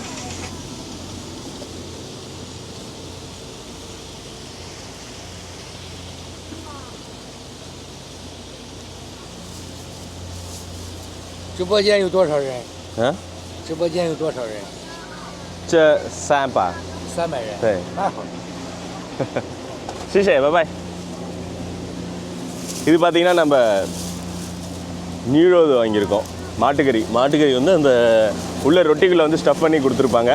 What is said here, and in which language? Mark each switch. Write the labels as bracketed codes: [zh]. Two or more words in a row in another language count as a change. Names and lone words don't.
[zh] 直播间有多少人？嗯，直播间有多少人？这300人。对，那好。谢谢，拜拜。 [ta] இது பார்த்தீங்கன்னா நம்ம நியூரோது வாங்கியிருக்கோம். மாட்டுக்கறி வந்து அந்த உள்ள ரொட்டிக்குள்ளே வந்து ஸ்டஃப் பண்ணி கொடுத்துருப்பாங்க.